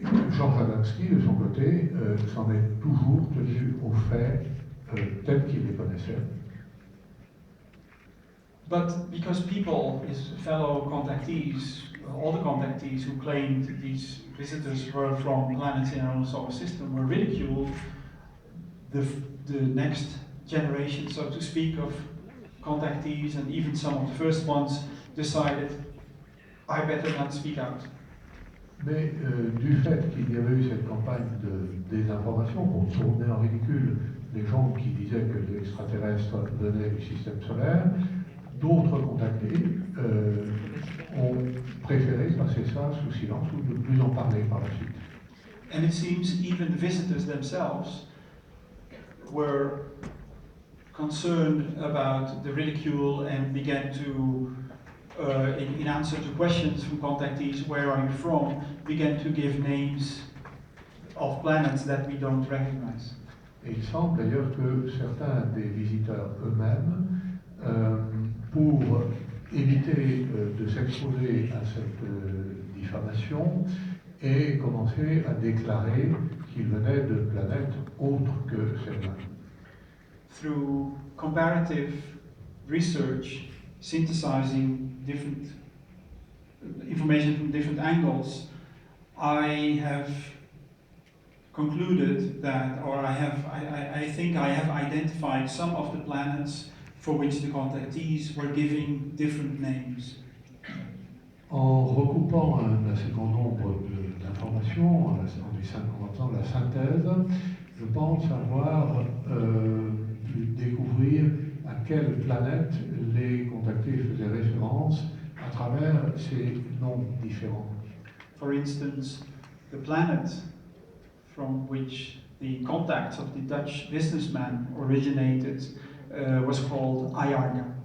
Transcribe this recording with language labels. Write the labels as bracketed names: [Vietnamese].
[French] George Adamski, de son côté, s'en est toujours tenu aux faits tels qu'il les connaissait. [English] But because people, his fellow contactees, all the contactees who claimed these visitors were from planets in our own solar system were ridiculed, the next generation, so to speak, of contactees and even some of the first ones decided, I better not speak out. [French] Mais du fait qu'il y avait eu cette campagne de désinformation pour tourner en ridicule les gens qui disaient que les extraterrestres venaient du système solaire, d'autres contactés ont préféré passer ça sous silence ou de plus en parler par la suite. [English] And it seems even the visitors themselves were concerned about the ridicule and began to, in answer to questions from contactees, where are you from, began to give names of planets that we don't recognize. [French] Et il semble d'ailleurs que certains des visiteurs eux-mêmes, pour éviter de s'exposer à cette diffamation, aient commencé à déclarer qu'ils venaient de planètes autres que celle-là. [English] Through comparative research, synthesizing different information from different angles, I have concluded that, or I think I have identified some of the planets for which the contactees were giving different names. [French] En recoupant un assez grand nombre d'informations, en faisant la synthèse, je pense avoir pu découvrir à quelle planète les contactés faisaient référence à travers ces noms différents. [English] For instance, the planet from which the contacts of the Dutch businessman originated was called Ayarga.